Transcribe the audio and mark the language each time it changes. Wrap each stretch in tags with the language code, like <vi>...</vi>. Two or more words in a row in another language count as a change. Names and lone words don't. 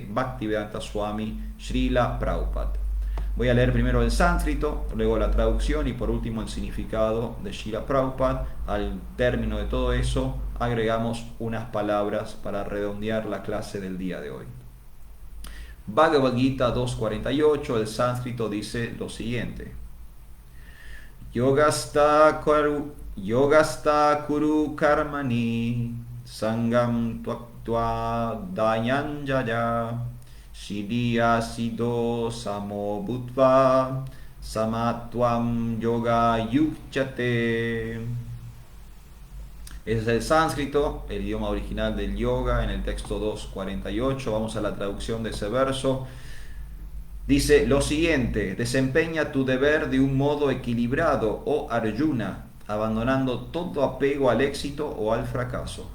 <es>Bhaktivedanta Swami Srila Prabhupada. Voy a leer primero el sánscrito, luego la traducción y por último el significado de Srila Prabhupada. Al término de todo eso agregamos unas palabras para redondear la clase del día de hoy. Bhagavad Gita 2.48, el sánscrito dice lo siguiente:</es> <sa>योगस्थः कुरु कर्माणि सङ्गं त्यक्त्वा धनञ्जय सिद्ध्यसिद्ध्योः समो भूत्वा समत्वं योग उच्यते.</sa> <es>Ese es el sánscrito, el idioma original del yoga, en el texto 2.48. Vamos a la traducción de ese verso. Dice lo siguiente: desempeña tu deber de un modo equilibrado, oh Arjuna, abandonando todo apego al éxito o al fracaso.</es>